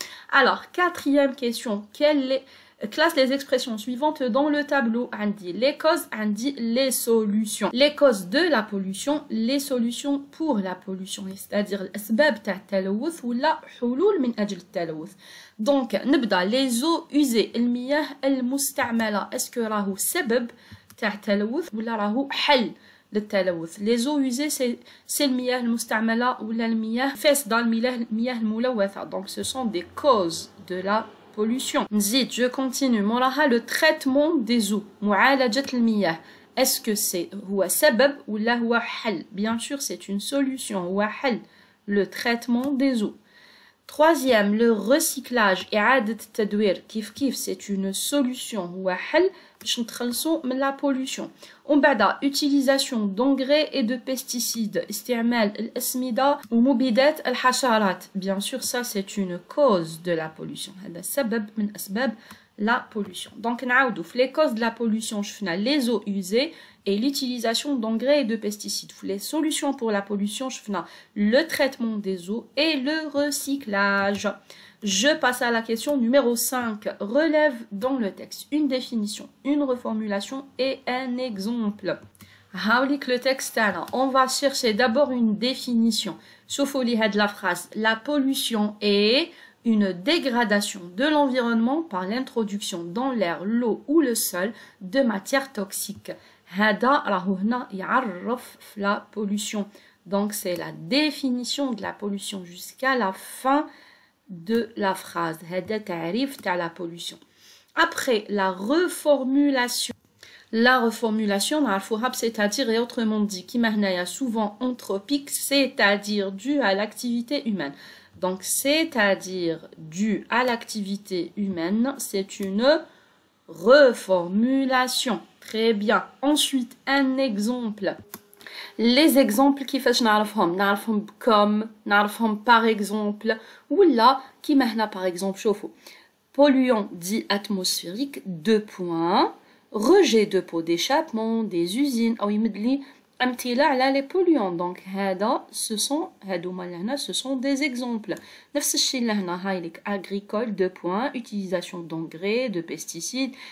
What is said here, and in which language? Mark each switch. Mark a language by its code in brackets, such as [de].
[fr] Alors, quatrième question. Classe les expressions suivantes dans le tableau. عندي les causes, عندي les solutions. Les causes de la pollution, les solutions pour la pollution. [ar] C'est-à-dire الأسباب تاع التلوث ولا حلول من أجل التلوث. Donc نبدأ les eaux usées المياه المستعملة. [fr] Est-ce que [ar] راهو سبب تاع التلوث ولا راهو حل للتلوث. [fr] Les eaux usées c'est [ar] المياه المستعملة ولا المياه فاسدة المياه الملوثة. [fr] Donc ce sont des causes de la pollution. [ar] نزيد [fr] je continue. [ar] موراها [fr] le traitement des eaux. [ar] معالجة المياه. [fr] Est-ce que c'est [ar] هو سبب ولا هو حل? [fr] Bien sûr c'est une solution. [ar] هو حل. [fr] Le traitement des eaux. Troisième, le recyclage. [ar] إعادة التدوير. كيف [fr] c'est une solution. [ar] هو حل باش نتخلصوا من la pollution. ومن بعد [fr] utilisation d'engrais et de pesticides. [ar] استعمال الأسمدة ومبيدات الحشرات. [fr] Bien sûr ça c'est une cause de la pollution. [ar] هذا سبب من أسباب la pollution. [fr] Donc [ar] نعاودوا في [fr] les causes de la pollution شفنا les eaux usées et l'utilisation d'engrais et de pesticides. Les solutions pour la pollution شفنا le traitement des eaux et le recyclage. Je passe à la question numéro 5. Relève dans le texte une définition, une reformulation et un exemple. [ar] هاوليك [fr] le texte تاعنا. On va chercher d'abord une définition. [ar] شوفوا لي هاد la phrase. [fr] La pollution est une dégradation de l'environnement par l'introduction dans l'air, l'eau ou le sol de matières toxiques. [ar] هذا راهو هنا يعرف la pollution. [fr] Donc c'est la définition de la pollution jusqu'à la fin de la phrase. [ar] هذا تعريف تاع la pollution. [fr] Après la reformulation. La reformulation نعرفوها c'est-à-dire et autrement dit [ar] كيما هنايا [fr] souvent anthropique, c'est-à-dire dû à l'activité humaine. Donc, c'est-à-dire dû à l'activité humaine, c'est une reformulation. Très bien. Ensuite, un exemple. Les exemples [ar] كيفاش نعرفهم؟ نعرفهم comme, نعرفهم par exemple, ولا كيما هنا par exemple شوفوا. [fr] Polluant dit atmosphérique, 2 points. Rejet de pots d'échappement des usines [ar] أو يمدلي أمثلة على [fr] les polluants. Donc [ar] هذا هادوما لهنا [fr] ce sont des exemples. [ar] نفس الشيء لهنا هايليك [fr] agricole 2 points, utilisation d'engrais, de pesticides.